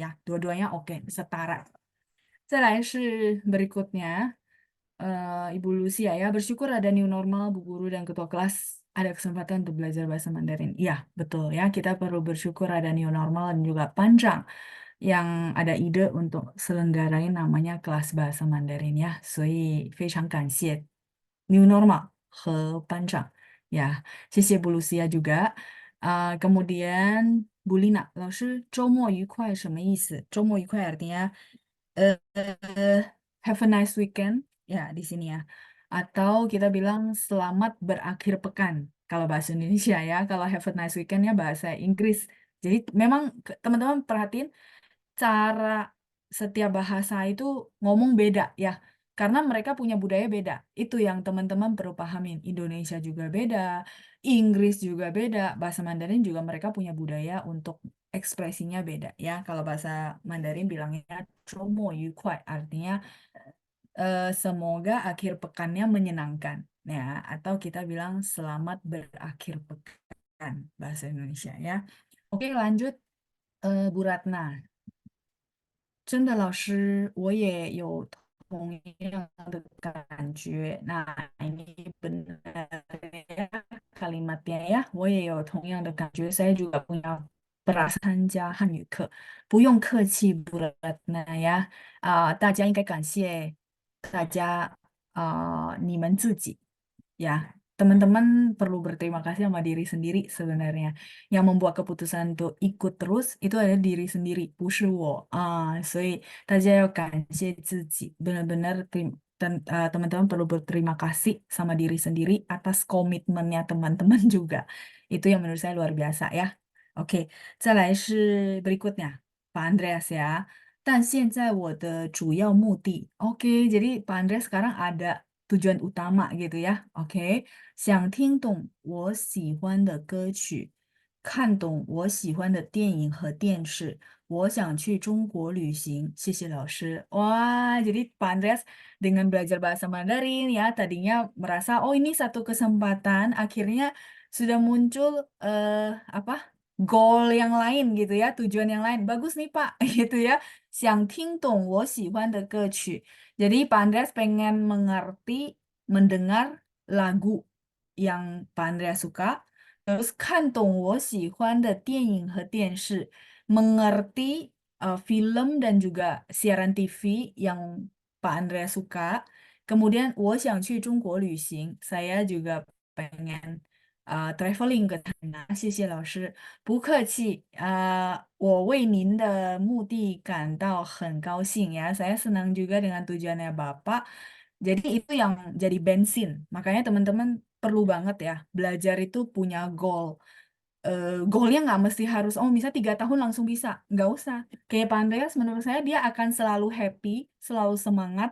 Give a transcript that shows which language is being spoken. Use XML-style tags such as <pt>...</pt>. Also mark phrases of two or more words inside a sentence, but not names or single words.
<id>Dua-duanya oke, setara.</id> <zh>再来是</zh> <id>berikutnya, Ibu Lucia ya. Bersyukur ada</id> <en>new normal,</en> <id>Bu Guru dan Ketua kelas ada kesempatan untuk belajar bahasa Mandarin. Iya, betul ya. Kita perlu bersyukur ada</id> <en>new normal</en> <id>dan juga panjang yang ada ide untuk selenggarain namanya kelas bahasa Mandarin ya.</id> <zh>所以非常感谢</zh> <en>new normal</en> <zh>和班长 ya.</zh> <id>谢谢 Bu Lucia juga. Kemudian Bu Lina,</id> <zh>老师周末愉快什么意思？周末愉快</zh> <id>artinya</id> <en>have a nice weekend</en> <id>ya di sini ya. Atau kita bilang selamat berakhir pekan kalau bahasa Indonesia ya. Kalau</id> <en>have a nice weekend</en> <id>ya bahasa Inggris. Jadi memang teman-teman perhatiin cara setiap bahasa itu ngomong beda ya. Karena mereka punya budaya beda. Itu yang teman-teman perlu pahamin. Indonesia juga beda, Inggris juga beda, bahasa Mandarin juga mereka punya budaya untuk ekspresinya beda ya. Kalau bahasa Mandarin bilangnya</id> <zh>周末愉快,</zh> <id>artinya semoga akhir pekannya menyenangkan ya. Atau kita bilang selamat berakhir pekan bahasa Indonesia ya. Oke, lanjut Bu Ratna.</id> <zh>真的，老师，我也有同样的感觉。</zh> <id>那 ini benar ya kalimatnya ya,</id> <zh>我也有同样的感觉。</zh> <id>Saya juga punya perasaan</id> <zh>参加汉语课，不用客气，不了那呀。大家应该感谢大家你们自己 ya.</zh> <id>Teman-teman perlu berterima kasih sama diri sendiri sebenarnya. Yang membuat keputusan untuk ikut terus itu adalah diri sendiri,</id> <zh>不是我所以大家要感谢自己,</zh> <id>benar-benar teman-teman perlu berterima kasih sama diri sendiri atas komitmennya teman-teman juga. Itu yang menurut saya luar biasa ya. Oke,</id> <zh>再来是</zh> <id>berikutnya, Pak Andreas ya.</id> <zh>但现在我的主要目的,</zh> <id>oke, jadi Pak Andreas sekarang ada tujuan utama gitu ya. Oke,</id> <zh>想听懂我喜欢的歌曲，看懂我喜欢的电影和电视。我想去中国旅行，谢谢老师.</zh> <id>Wah, jadi Pak Andreas dengan belajar bahasa Mandarin ya, tadinya merasa oh ini satu kesempatan, akhirnya sudah muncul apa? Goal yang lain gitu ya, tujuan yang lain. Bagus nih Pak, gitu ya.</id> <zh>想听懂我喜欢的歌曲.</zh> <id>Jadi Pak Andreas pengen mengerti, mendengar lagu yang Pak Andreas suka, terus</id> <zh>看懂我喜欢的电影和电视,</zh> <id>mengerti film dan juga siaran TV yang Pak Andreas suka. Kemudian</id> <zh>我想去中国旅行,</zh> <id>saya juga pengen traveling ke sana.</id> <zh>谢谢老师，不客气。我为您的目的感到很高兴 ya.</zh> <id>Saya senang juga dengan tujuannya Bapak. Jadi itu yang jadi bensin. Makanya teman-teman perlu banget ya belajar itu punya goal. Goalnya nggak mesti harus oh misal 3 tahun langsung bisa, nggak usah. Kayak Pak Andreas menurut saya dia akan selalu happy, selalu semangat.</id>